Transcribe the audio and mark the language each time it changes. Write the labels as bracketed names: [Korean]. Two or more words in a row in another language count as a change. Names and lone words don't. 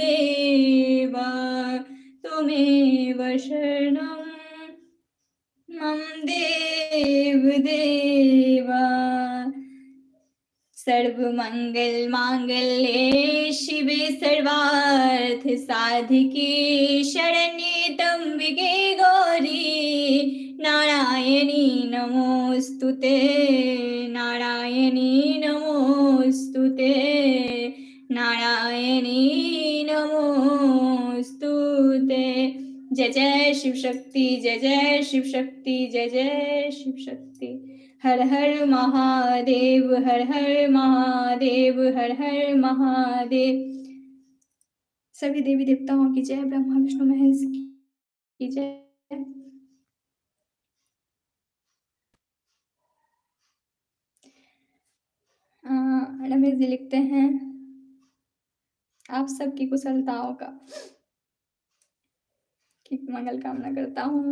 [Sanskrit] तुमेव शरणं मम देव सर्वमंगल मांगल्ये शिवे सर्वार्थ साधिके शरण्ये त्र्यंबके गौरी नारायणी नमोस्तुते। नारायणी नमोस्तुते। नारायणी नमोस्तुते। [Hindi] जय जय शिव शक्ति। जय जय शिव शक्ति। जय जय शिव शक्ति। हर हर महादेव। हर हर महादेव। हर हर महादेव। सभी देवी देवताओं की जय। ब्रह्मा विष्णु महेश की जय। रमेश जी लिखते हैं आप सबकी कुशलताओं का की मंगल कामना करता हूँ।